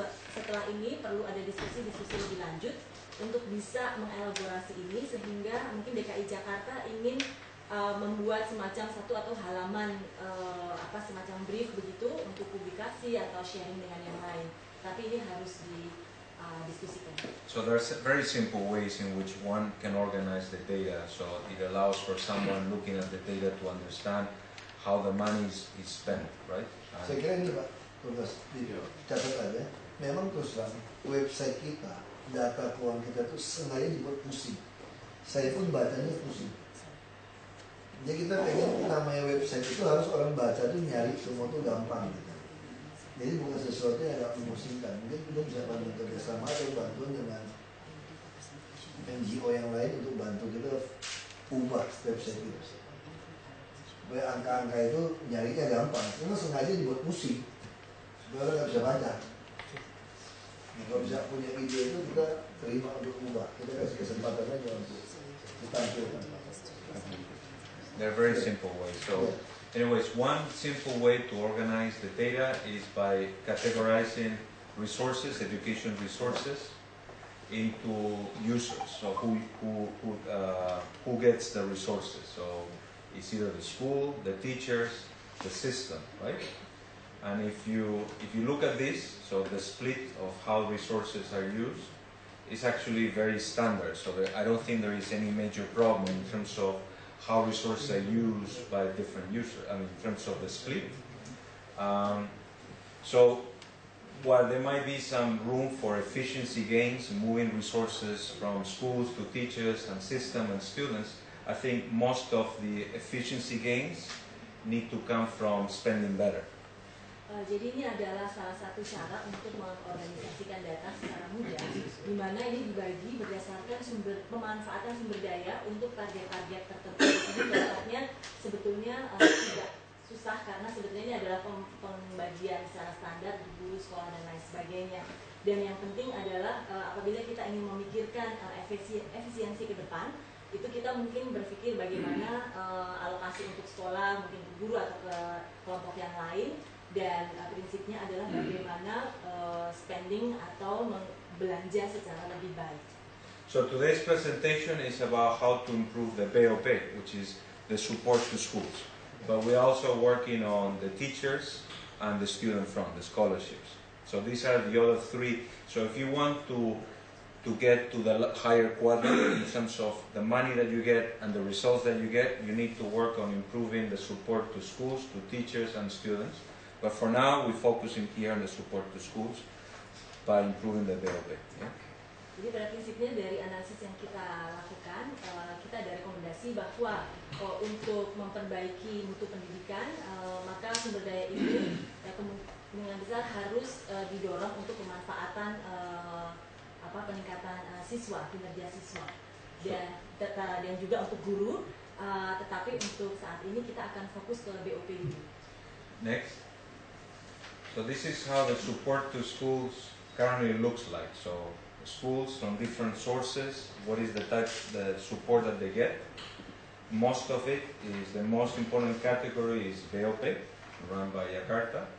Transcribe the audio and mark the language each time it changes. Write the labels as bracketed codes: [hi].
[id] setelah ini perlu ada diskusi lebih lanjut untuk bisa mengelaborasi ini, sehingga mungkin DKI Jakarta ingin membuat semacam satu atau halaman semacam brief begitu untuk publikasi atau sharing dengan yang lain. Tapi ini harus didiskusikan. [en] So there's very simple ways in which one can organize the data. So it allows for someone looking at the data to understand how the money is spent, right? [id] Saya kira ini Pak, tugas catat aja. Memang terus terang website kita, data keuangan kita tuh sengaja dibuat pusing. Saya pun bacanya pusing. Jadi kita pengen namanya website itu harus orang baca tuh nyari semua tuh gampang gitu. Jadi bukan sesuatu yang agak memusingkan. Mungkin kita bisa bantu kerjasama atau bantuan dengan NGO yang lain untuk bantu kita ubah website kita. Supaya angka-angka itu nyarinya gampang. Karena sengaja dibuat pusing supaya orang nggak bisa baca. Kalau bisa punya ide itu kita terima untuk ubah. Kita kasih kesempatan aja untuk ditampilkan. [en] They're very simple ways. So, anyways, one simple way to organize the data is by categorizing resources, education resources, into users. So, who gets the resources? So, it's either the school, the teachers, the system, right? And if you look at this, so the split of how resources are used is actually very standard. So, I don't think there is any major problem in terms of how resources are used by different users, in terms of the split. So while there might be some room for efficiency gains, moving resources from schools to teachers and system and students, I think most of the efficiency gains need to come from spending better. [id] Jadi ini adalah salah satu cara untuk mengorganisasikan data secara mudah, di mana ini dibagi berdasarkan pemanfaatan sumber daya untuk target-target tertentu. Jadi contohnya sebetulnya tidak susah karena sebetulnya ini adalah pembagian secara standar di guru sekolah dan lain sebagainya. Dan yang penting adalah apabila kita ingin memikirkan efisiensi ke depan, itu kita mungkin berpikir bagaimana alokasi untuk sekolah, mungkin ke guru atau ke kelompok yang lain. Dan prinsipnya adalah bagaimana spending atau belanja secara lebih baik. [en] So today's presentation is about how to improve the BOP, which is the support to schools. But we're also working on the teachers and the student front, the scholarships. So these are the other three. So if you want to get to the higher quadrant in terms of the money that you get and the results that you get, you need to work on improving the support to schools, to teachers and students. But for now, we're focusing here on the support to schools by improving the BOP. Yeah? [id] Jadi pada prinsipnya dari analisis yang kita lakukan, kita ada rekomendasi bahwa untuk memperbaiki mutu pendidikan, maka sumber daya ini kemungkinan besar harus didorong untuk pemanfaatan peningkatan siswa, kinerja siswa, dan juga untuk guru. Tetapi untuk saat ini kita akan fokus ke BOP dulu. [en] Next. So this is how the support to schools currently looks like. So schools from different sources, what is the support that they get? Most of it is, the most important category is BOP, run by Jakarta.